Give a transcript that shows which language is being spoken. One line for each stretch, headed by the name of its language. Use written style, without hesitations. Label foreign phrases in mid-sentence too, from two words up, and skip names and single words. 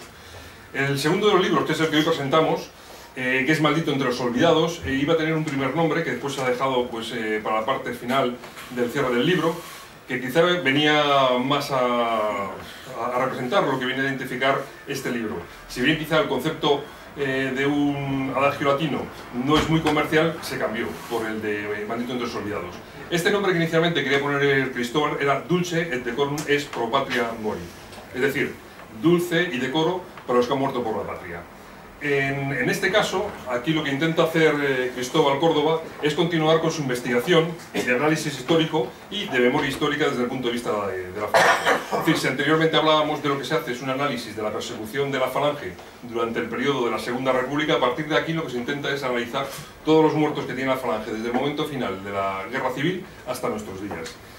Spanish: El segundo de los libros, que es el que hoy presentamos, que es Maldito entre los olvidados, iba a tener un primer nombre que después se ha dejado pues, para la parte final del cierre del libro, que quizá venía más a representar lo que viene a identificar este libro. Si bien quizá el concepto de un adagio latino no es muy comercial, se cambió por el de Maldito entre los olvidados. Este nombre que inicialmente quería poner Cristóbal era
Latin: Dulce et decorum est pro patria mori,
Spanish: es decir, dulce y decoro para los que han muerto por la patria. En este caso, aquí lo que intenta hacer Cristóbal Córdoba es continuar con su investigación de análisis histórico y de memoria histórica desde el punto de vista de la Falange. Es decir, si anteriormente hablábamos de lo que se hace es un análisis de la persecución de la Falange durante el periodo de la Segunda República, a partir de aquí lo que se intenta es analizar todos los muertos que tiene la Falange desde el momento final de la Guerra Civil hasta nuestros días.